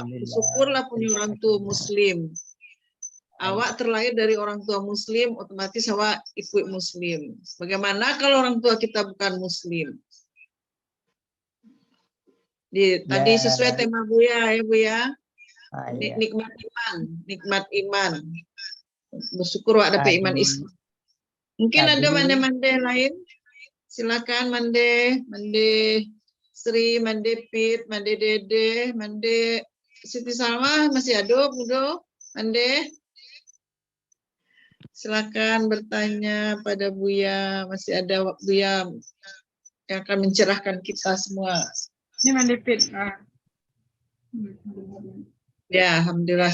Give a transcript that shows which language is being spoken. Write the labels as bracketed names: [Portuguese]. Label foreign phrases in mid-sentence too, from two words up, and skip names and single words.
[Indonesian] Syukurlah punya orang tua Muslim. Awak terlahir dari orang tua Muslim, otomatis awak ikut Muslim. Bagaimana kalau orang tua kita bukan Muslim? Tadi sesuai tema Buya ya Buya. Nikmat iman, nikmat iman. Bersyukur awak dapat iman Islam. Mungkin ada mande-mande lain. Silakan Mande Sri, Mande Pit, Mande Dede, Mande Siti Salma masih ada, Budo, Mande. Silakan bertanya pada Buya. Masih ada Buya yang akan mencerahkan kita semua. Ini Mandipit. Ya, alhamdulillah.